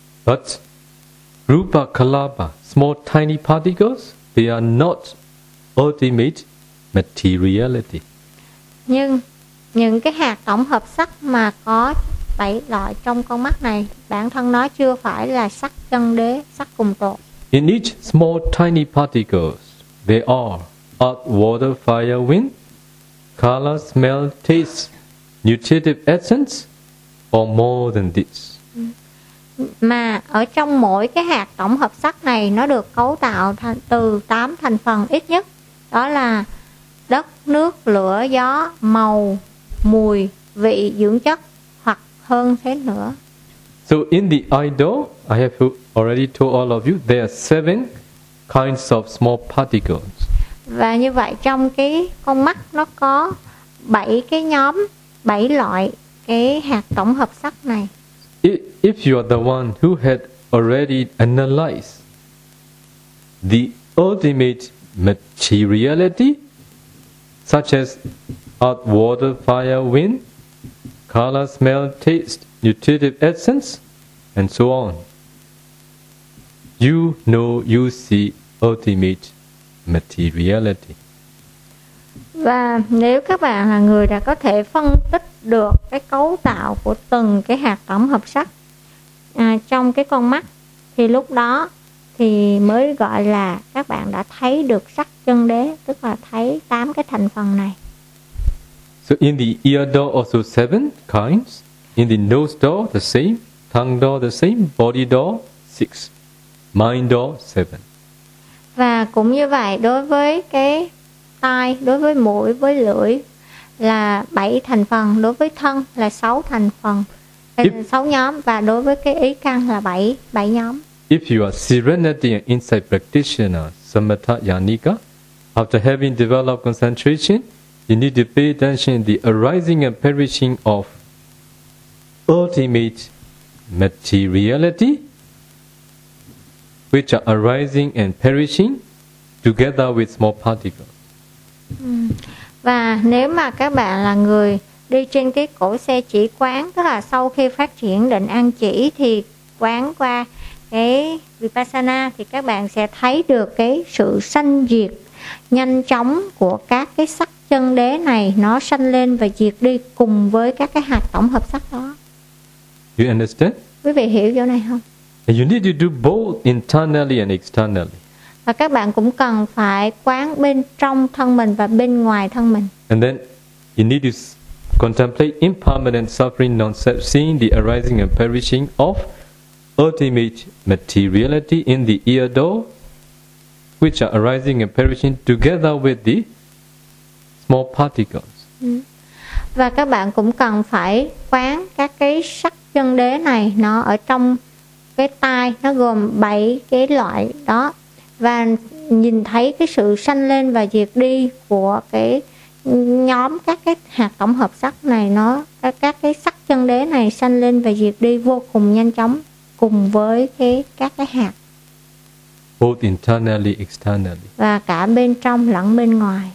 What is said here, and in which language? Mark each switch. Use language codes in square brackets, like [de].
[en] But rupa kalapa, small tiny particles, they are not ultimate materiality. [vi] Nhưng những cái hạt tổng hợp sắc mà có 7 loại trong con mắt này, bản thân nó chưa phải là sắc chân đế, sắc cùng tột. [en] In each small tiny particles, they are earth, water, fire, wind, color, smell, taste, nutritive essence, or more than this. [vi] Mà ở trong mỗi cái hạt tổng hợp sắc này, nó được cấu tạo từ 8 thành phần ít nhất. Đó là đất, nước, lửa, gió, màu, mùi, vị, dưỡng chất, hoặc hơn thế nữa. [en] So in the idol, I have already told all of you, there are 7 kinds of small particles. [vi] Và như vậy trong cái con mắt nó có 7 cái nhóm, 7 loại cái hạt tổng hợp sắc này. [en] If you are the one who had already analyzed the ultimate materiality, such as earth, water, fire, wind, color, smell, taste, nutritive essence, and so on, you know you see ultimate materiality. [vi] Và nếu các bạn là người đã có thể phân tích được cái cấu tạo của từng cái hạt tổng hợp sắc trong cái con mắt, thì lúc đó thì mới gọi là các bạn đã thấy được sắc chân đế, tức là thấy 8 cái thành phần này. [en] So in the ear door also 7 kinds, in the nose door the same, tongue door the same, body door 6, mind door 7. [vi] Và cũng như vậy đối với cái tai, đối với mũi, với lưỡi là 7 thành phần, đối với thân là 6 thành phần, 6 nhóm, và đối với cái ý căn là 7 nhóm. [en] If you are serenity and insight practitioner, samatha yanika, after having developed concentration, you need to pay attention to the arising and perishing of ultimate materiality, which are arising and perishing together with small particles. [vi] Và nếu mà các bạn là người đi trên cái cổ xe chỉ quán, tức là sau khi phát triển định an chỉ thì quán qua cái Vipassana, thì các bạn sẽ thấy được cái sự sanh diệt nhanh chóng của các cái sắc chân đế này, nó sanh lên và diệt đi cùng với các cái hạt tổng hợp sắc đó. [en] You understand? [vi] Quý vị hiểu chỗ này không? [en] And you need to do both internally and externally. [vi] Và các bạn cũng cần phải quán bên trong thân mình và bên ngoài thân mình. [en] And then you need to contemplate impermanent suffering non-self, seeing the arising and perishing of ultimate materiality in the ear door, which are arising and perishing together with the small particles. [vi] Và các bạn cũng cần phải quán các cái sắc chân đế này, nó ở trong cái tai, nó gồm 7 cái loại đó, và nhìn thấy cái sự sanh lên và diệt đi của cái nhóm các cái hạt tổng hợp sắc này, nó các cái sắc chân đế này sanh lên và diệt đi vô cùng nhanh chóng cùng với cái các cái hạt. [en] Both internally, externally. [vi] Và cả bên trong lẫn bên ngoài.